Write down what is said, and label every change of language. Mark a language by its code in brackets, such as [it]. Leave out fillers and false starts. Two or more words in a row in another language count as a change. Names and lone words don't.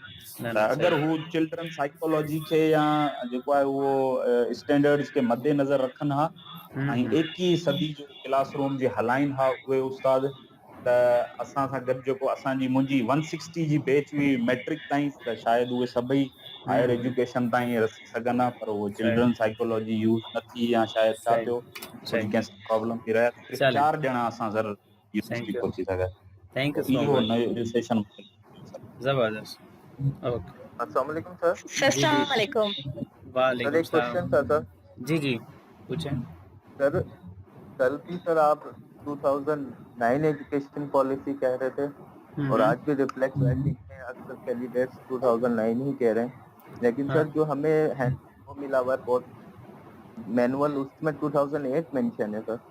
[sd] त अगरि हू [en] children psychology [sd] खे या जेको आहे उहो स्टैंडर्ड्स खे मद्देनज़र रखनि हा ऐं 21 सदी जो क्लासरूम जे हलाइनि हा उहे उस्ताद, त असां सां गॾु जेको असांजी मुंहिंजी 160 जी बैच हुई मैट्रिक ताईं, त शायदि उहे सभई [en] higher education [sd] ताईं रसी सघनि हा, पर उहो [en] children psychology [sd] यूज़ न थी, या शायदि छा थियो, कुझु कंहिंसां प्रॉब्लम थी रहिया। सिर्फ़ु 4 ॼणा असां सर यूज़ बि कोन थी सघिया। [en] thank you so [sd] इहो [en] मच, [sd] नयो सेशन जबरदस्त। ओके, [ar] السلام عليكم सर। السلام عليكم. सर वालेकुम [ur] ایک کوئسچن تھا سر. جی جی پوچھیں. سر کل بھی سر آپ 2009 [en] education policy [ur] کہہ رہے تھے اور آج بھی [en] reflect writing [ur] میں اکثر کینڈیڈیٹس 2009 ہی کہہ رہے ہیں، لیکن سر جو ہمیں وہ ملا ہوا ہے بہت مینوئل، اس میں 2008 مینشن ہے سر.